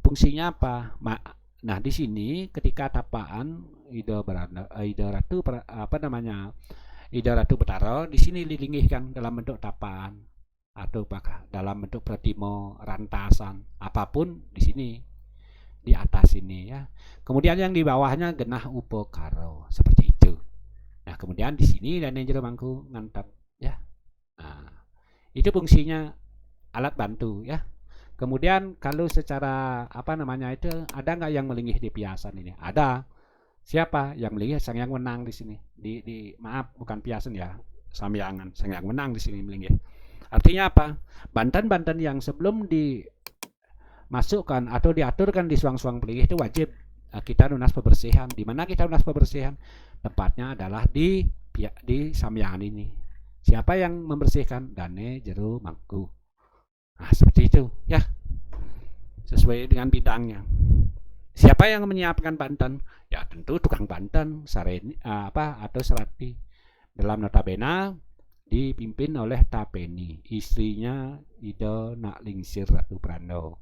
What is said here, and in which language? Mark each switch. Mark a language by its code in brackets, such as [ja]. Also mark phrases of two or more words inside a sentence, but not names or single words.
[id] Fungsinya apa? Nah, di sini ketika tapaan Ida Ratu Ida Ratu Betara di sini dilingihkan dalam bentuk tapaan atau dalam bentuk pratimo rantasan, apapun di sini di atas ini ya. Kemudian yang di bawahnya [ban] genah upo karo [id] seperti itu. Nah, kemudian di sini dan yang jero mangku ngantap ya. Nah, itu fungsinya alat bantu ya. Kemudian kalau secara itu ada nggak yang melingih di piasan ini? Ada. Siapa yang melingih? Sang yang menang di sini. Maaf, bukan piasan ya, samyangan. Sang yang menang di sini melingih. Artinya apa? Banten-banten yang sebelum dimasukkan atau diaturkan di suang-suang pelinggih itu wajib kita lunas pembersihan. Di mana kita lunas pembersihan? Tempatnya adalah di samyangan ini. Siapa yang membersihkan? Dane jero mangku. Nah, seperti itu ya. Sesuai dengan bidangnya. Siapa yang menyiapkan Banten? Ya tentu tukang Banten, sareni atau serati. Dalam notabene dipimpin oleh Tapeni, istrinya Ida Naklingsir Ratu Prando.